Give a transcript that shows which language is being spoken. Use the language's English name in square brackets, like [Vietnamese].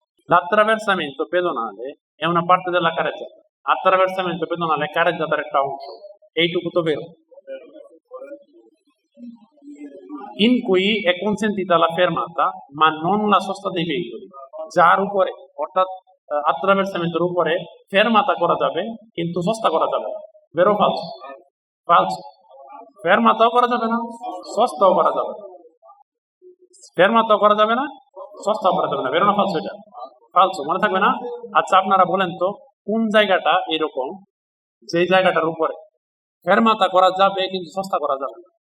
[Italian] L'attraversamento pedonale è una parte della carreggiata. Attraversamento pedonale è [Bangla] carreggiataর একটা অংশ, এইটুকু তো বেরো। [Italian] In cui è consentita la fermata ma non la sosta dei veicoli, [Bangla] যার উপরে অর্থাৎ attraversamento উপরে ফেরমাতা করা যাবে কিন্তু সস্তা করা যাবে না। বেরো ফালস, ফালস, ফেরমাতাও করা যাবে না, সস্তাও করা যাবে না, ফেরমাতাও করা যাবে না, সস্তাও করা যাবে না। বেরো না? ফালস, এটা ফালস, মনে থাকবে না? আচ্ছা, আপনারা বলেন তো কোন জায়গাটা এরকম যে জায়গাটার উপরে ফেরমাতা করা যাবে কিন্তু সস্তা করা যাবে না?